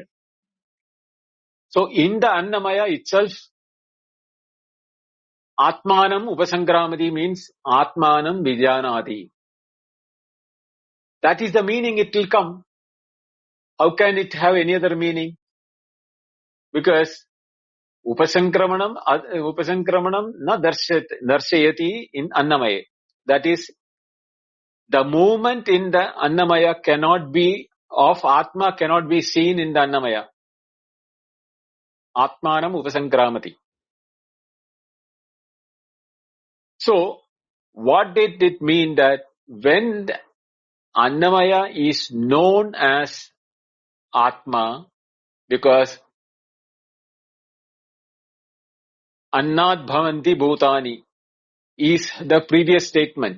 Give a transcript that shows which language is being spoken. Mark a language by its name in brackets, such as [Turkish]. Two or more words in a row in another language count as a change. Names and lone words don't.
[English] So in the Annamaya itself, [Sanskrit] आत्मानम् उपसंक्रामति means आत्मानं विजानाति. [English] That is the meaning it will come. How can it have any other meaning? [Sanskrit] Because उपसंक्रमणं न दर्शयति in Annamaya. [English] That is, the movement in the Annamaya cannot be, of Atma cannot be seen in the Annamaya. [Sanskrit] आत्मानम् उपसंक्रामति. [English] So, what did it mean that when the Annamaya is known as Atma, because [Sanskrit] अन्नाद् भवन्ति भूतानि [English] is the previous statement.